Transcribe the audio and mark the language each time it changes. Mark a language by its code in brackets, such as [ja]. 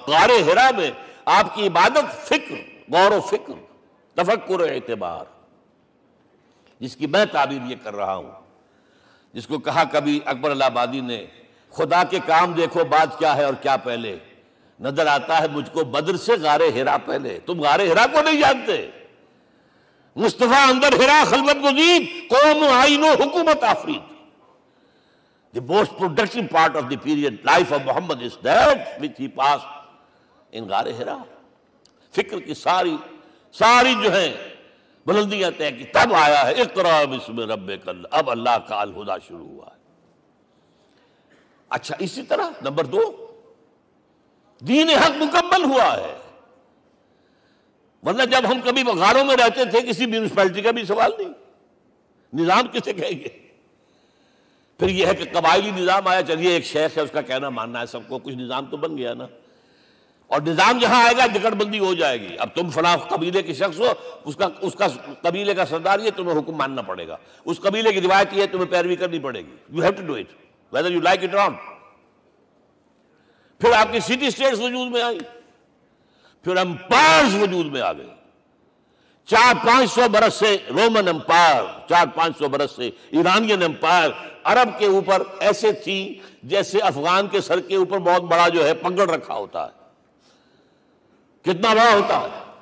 [ur] غار حرا میں آپ کی عبادت فکر، غور و فکر، تفکر و اعتبار، جس کی میں تعبیر یہ کر رہا ہوں، جس کو کہا کبھی اکبر الہ آبادی نے، خدا کے کام دیکھو بعد کیا ہے اور کیا پہلے. نظر آتا ہے مجھ کو بدر سے غار حرا پہلے. تم غار حرا کو نہیں جانتے. [fa] مصطفیٰ اندر حرا خلوت گزید، قوم آئین و حکومت آفرید. [en] The most productive part of the period life of Muhammad is that which he passed in غار حرا. [ur] فکر کی ساری جو ہیں بلندیاں طے کی، تب آیا ہے [ar] اقرأ بسم ربک. [ur] اب اللہ کا الہدا شروع ہوا ہے. اچھا، اسی طرح نمبر 2، دین حق مکمل ہوا ہے. ورنہ جب ہم کبھی غاروں میں رہتے تھے کسی میونسپلٹی کا بھی سوال نہیں، نظام کسے کہیں گے. پھر یہ ہے کہ قبائلی نظام آیا، چلیے ایک شیخ ہے اس کا کہنا ماننا ہے سب کو، کچھ نظام تو بن گیا نا. اور نظام جہاں آئے گا جکڑ بندی ہو جائے گی. اب تم فلاں قبیلے کے شخص ہو، اس کا قبیلے کا سردار یہ، تمہیں حکم ماننا پڑے گا. اس قبیلے کی روایت یہ ہے، تمہیں پیروی کرنی پڑے گی. [en] You have to do it whether you like it or not. [ur] پھر آپ کی سٹی اسٹیٹس وجود میں آئی، پھر امپائرز وجود میں آ گئے. 400-500 برس سے رومن امپائر، 400-500 برس سے ایرانین امپائر عرب کے اوپر ایسے تھی جیسے افغان کے سر کے اوپر بہت بڑا جو ہے پگڑ رکھا ہوتا ہے. کتنا بڑا ہوتا ہے.